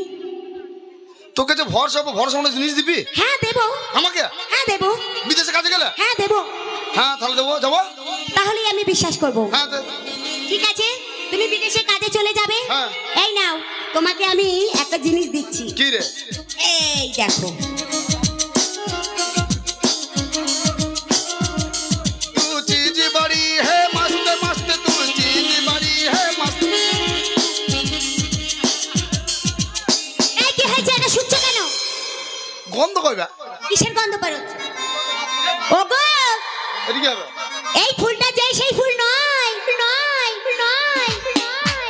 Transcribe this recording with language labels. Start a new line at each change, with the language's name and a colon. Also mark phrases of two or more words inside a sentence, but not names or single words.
Bangla: তোকে যে ভরসা জিনিস দিবি? হ্যাঁ দেবো। আমাকে? হ্যাঁ দেবো। বিদেশে কাজে গেলে? হ্যাঁ দেবো। হ্যাঁ তাহলে দেবো, যাবো। তাহলে আমি বিশ্বাস করব। হ্যাঁ ঠিক আছে, তুমি বিদেশে কাজে চলে যাবে। হ্যাঁ। এই নাও, তোমাকে আমি একটা জিনিস দিচ্ছি। কি রে? এই দেখো।
Hindi: तू चीज बड़ी है मस्त मस्त, तू चीज बड़ी है मस्त।
Bangla: এই কি হয়েছে? এটা শুনছো কেন? গন্ধ কইবা? কিসের গন্ধ বেরোচ্ছে? ওগো, এটি কি হবে? এই ফুলটা যে সেই ফুল নয়, নয়, নয়, নয়।